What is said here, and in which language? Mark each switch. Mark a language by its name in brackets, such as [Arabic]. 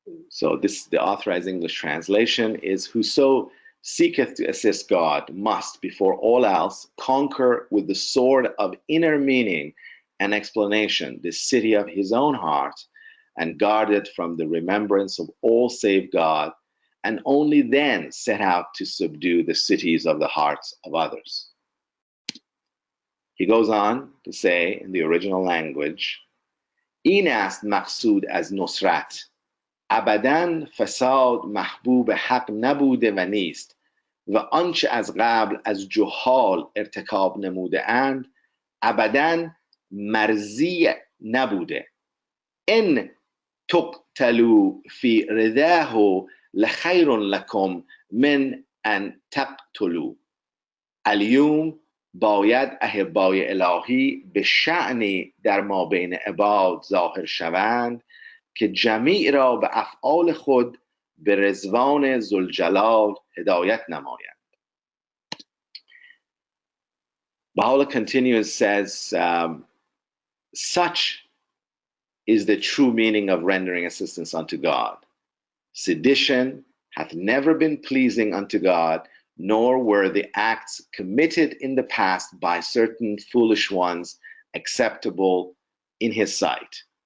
[English] So the authorized English translation is, whoso seeketh to assist God must, before all else, conquer with the sword of inner meaning and explanation the city of his own heart and guard it from the remembrance of all save God, and only then set out to subdue the cities of the hearts of others. He goes on to say in the original language, [Persian] این است مقصود از نصرت. ابداً فساد محبوب حق نبوده و نیست و آنچه از قبل از جهال ارتکاب نموده اند ابداً مرضی نبوده. [Arabic] ان تقتلوا في رداه لخیر لكم من ان تقتلوا. [Persian] اليوم باید احبای الهی به شأنی در ما بین عباد ظاهر شوند که جمیع را به افعال خود به رضوان ذوالجلال هدایت نمایند. [English] Baha'u'lláh continues, says, such is the true meaning of rendering assistance unto God. Sedition hath never been pleasing unto God, nor were the acts committed in the past by certain foolish ones acceptable in his sight.